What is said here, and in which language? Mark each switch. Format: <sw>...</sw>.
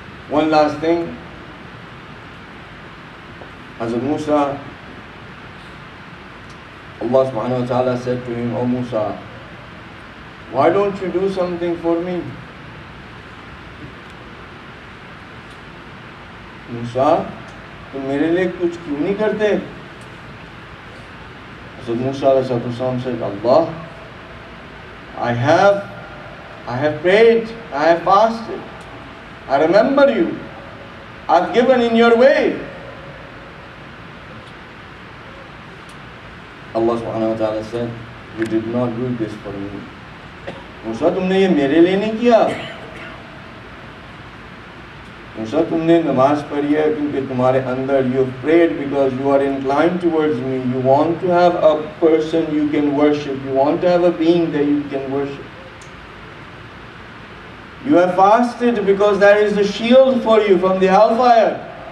<en>One last thing. Hazrat Musa, Allah subhanahu wa ta'ala said to him, O Musa, why don't you do something for me?</en> <hi>Musa, तुम मेरे लिए कुछ क्यों नहीं करते?</hi> <en>Hazrat Musa alayhi salam said, Allah, I have prayed, I have fasted, I remember you, I've given in your way. Allah subhanahu wa ta'ala said, you did not do this for me.</en> <hi>Musa, तुमने ये मेरे लिए नहीं किया.</hi> <en>Musa,</en> <hi>तुमने नमाज पढ़ी है क्योंकि तुम्हारे अंदर,</hi> <en>you have prayed because you are inclined towards me. You want to have a person you can worship. You want to have a being that you can worship. You have fasted because that is the shield for you from the hellfire.</en>